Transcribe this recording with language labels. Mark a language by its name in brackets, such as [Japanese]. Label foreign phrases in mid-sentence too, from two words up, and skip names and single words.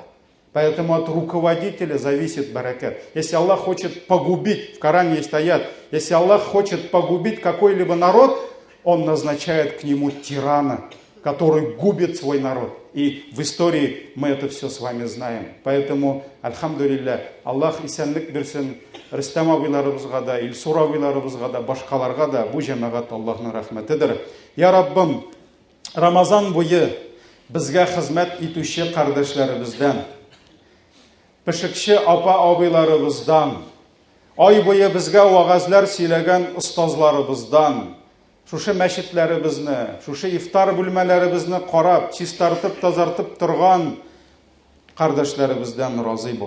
[Russian] Поэтому от руководителя зависит баракат. Если Аллах хочет погубить, в Коране есть аят, если Аллах хочет погубить какой-либо народ, Он назначает к нему тирана, который губит свой народ. И в истории мы это все с вами знаем. [Tatar] Поэтому, альхамдулилля, Аллах исәнлек берсен, Рөстәм абыйларыбызга да, Илсур абыйларыбызга да, башкаларга да, бу җәмәгать Аллаһның рәхмәтедер. Я Раббым, Рамазан буе безгә хезмәт итүче кардәшләребездән, пешекче апа-абыйларыбыздан, ай буе безгә вагазлар сөйләгән остазларыбыздан, шушы мәчетләребезне, шушы ифтар бүлмәләребезне карап, чистартып, тазартып торган кардәшләребездән разый бул.